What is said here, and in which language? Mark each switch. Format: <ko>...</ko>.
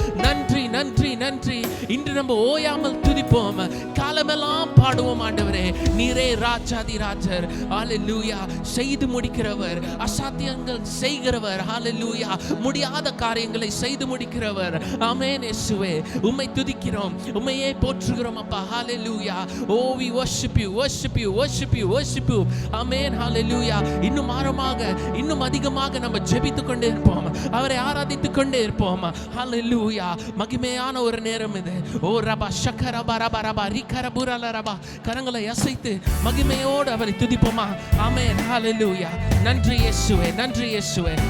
<ta>நன்றி நன்றி நன்றி. இன்று நம்ம ஓயாமல் துதிப்போம், காலமெல்லாம் பாடுவோம் ஆண்டவரே. நீரே ராஜாதி ராஜர். ஹல்லேலூயா. செய்து முடிக்கிறவர், அசாத்தியங்கள் செய்கிறவர். ஹல்லேலூயா. முடியாத காரியங்களை செய்து முடிக்கிறவர். ஆமென். இயேசுவே உம்மை துதிக்கிறோம், உம்மையே போற்றுகிறோம் அப்பா. ஹல்லேலூயா.</ta> <en>Oh we worship you, worship you, worship you, worship you.</en> <ta>ஆமென். ஹல்லேலூயா. இன்னும் ஆழமாக, இன்னும் அதிகமாக நம்ம ஜெபித்துக் கொண்டே இருப்போம், அவரை ஆராதித்துக் கொண்டே இருப்போம். ஹல்லேலூயா. மகிமையான ஒரு நேரம் இது. ஓ ரபா ஷக்கரபா ரபா ரபா ரிகரபுரல ரபா. கரங்களை அசைத்து மகிமையோடு அவரை துதிப்போமா? ஆமென். ஹல்லேலூயா. நன்றி இயேசுவே, நன்றி இயேசுவே.</ta>